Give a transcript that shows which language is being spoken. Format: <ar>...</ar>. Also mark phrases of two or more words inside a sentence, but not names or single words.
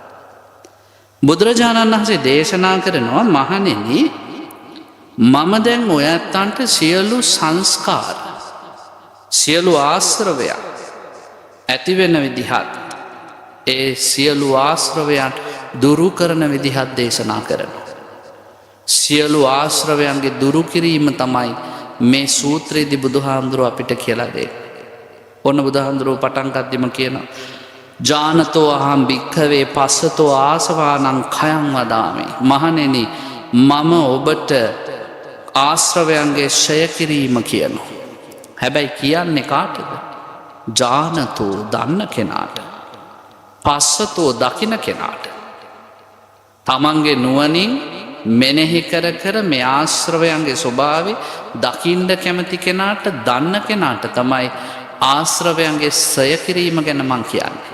<si>බුදුරජාණන් වහන්සේ දේශනා කරනවා, මහණෙනි, මම දැන් ඔයත්තන්ට සියලු සංස්කාර, සියලු ආශ්‍රවයන් ඇති වෙන විදිහත්, ඒ සියලු ආශ්‍රවයන් දුරු කරන විදිහත් දේශනා කරනවා. සියලු ආශ්‍රවයන්ගේ දුරු කිරීම තමයි මේ සූත්‍රයේදී බුදුහාමුදුරුව අපිට කියලා දෙන්නේ. ඔන්න බුදුහාමුදුරුව පටන් ගද්දිම කියනවා,</si> <pi>ජානතෝ අහං භික්ඛවේ පස්සතෝ ආසවානං khයං වදාමි.</pi> <si>මහණෙනි, මම ඔබට ආශ්‍රවයන්ගේ ක්ෂය කිරීම කියනවා. හැබැයි කියන්නේ කාටද? ජානතෝ, දන්න කෙනාට. පස්සතෝ, දකින කෙනාට. තමන්ගේ නුවණින් මෙනෙහි කර කර මේ ආශ්‍රවයන්ගේ ස්වභාවය දකින්න කැමති කෙනාට, දන්න කෙනාට තමයි ආශ්‍රවයන්ගේ ක්ෂය කිරීම ගැන මං කියන්නේ.</si>